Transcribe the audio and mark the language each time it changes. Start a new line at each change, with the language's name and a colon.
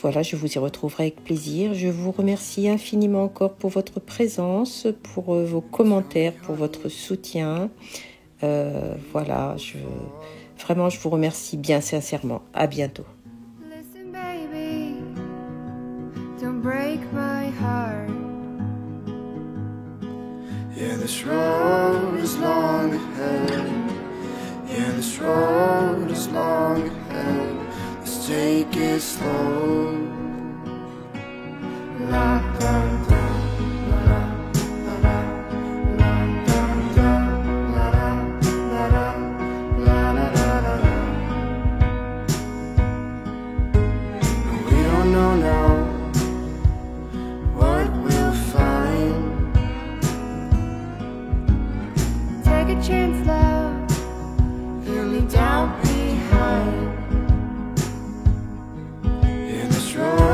French: Voilà, je vous y retrouverai avec plaisir. Je vous remercie infiniment encore pour votre présence, pour vos commentaires, pour votre soutien. Voilà, vraiment je vous remercie bien sincèrement. À bientôt.
English: Listen, baby, don't break my heart. Yeah, this road is long ahead. Yeah, this road is long ahead. Let's take it slow. La da da, la da, la da, la da da, la da, la da, la da da da da. We don't know now what we'll find. Take a chance, love. Feel me down behind. Yeah, this road